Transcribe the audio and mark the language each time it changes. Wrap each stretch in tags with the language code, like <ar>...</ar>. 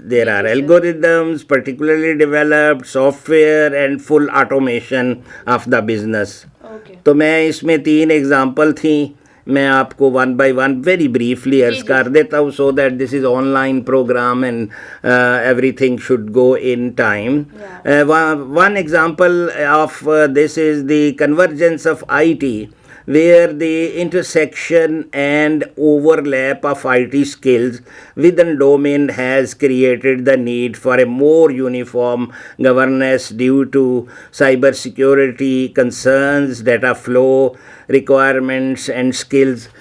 <en>There are algorithms, particularly developed software, and full automation of the business.</en> <ur>تو میں اس میں 3 example تھیں, میں آپ کو</ur> <en>one by one very briefly</en> <ur>عرض کر دیتا ہوں</ur> <en>So that this is online program and everything should go in time. One example of this is the convergence of IT, where the intersection and overlap of IT skills within domain has created the need for a more uniform governance due to cyber security concerns, data flow requirements and skills.</en>